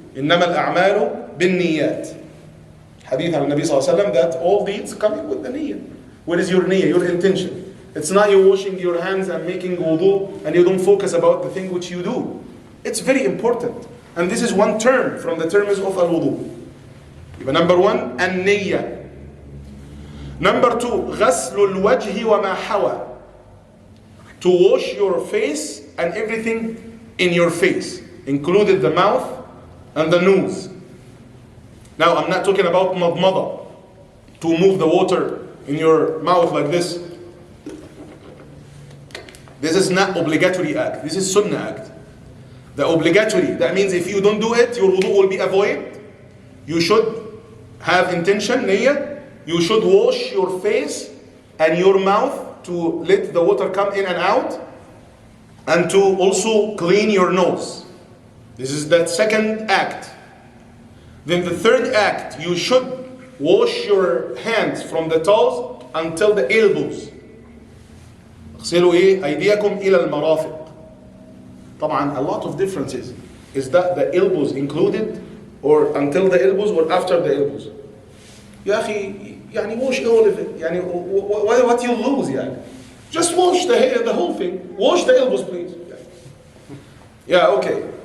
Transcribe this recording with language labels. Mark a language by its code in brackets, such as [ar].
[ar] إِنَّمَا الْأَعْمَالُ بِالنِّيَّاتِ. [en] Hadith al Nabi sallallahu alaihi wasallam, that all deeds coming with the niyyah. What is your niyyah, your intention? It's not you washing your hands and making wudu and you don't focus about the thing which you do. It's very important. And this is one term from the terms of al-wudu. Number 1, an-niyyah. Number 2, [ar] غسل الوجه وما حوى. [en] To wash your face and everything in your face, included the mouth and the nose. Now I'm not talking about madmada, to move the water in your mouth like this. This is not obligatory act, this is sunnah act. The obligatory, that means if you don't do it, your wudu will be avoided. You should have intention, niyyah. You should wash your face and your mouth to let the water come in and out, and to also clean your nose. This is the second act. Then the third act, you should wash your hands from the toes until the elbows. [ar] اغسلوا أيديكم إلى المرافق. [en] طبعا a lot of differences. Is that the elbows included, or until the elbows, or after the elbows? [ar] يا أخي [en] يعني wash all of it. يعني what you lose يعني? Just wash the whole thing. Wash the elbows, please. Yeah, okay.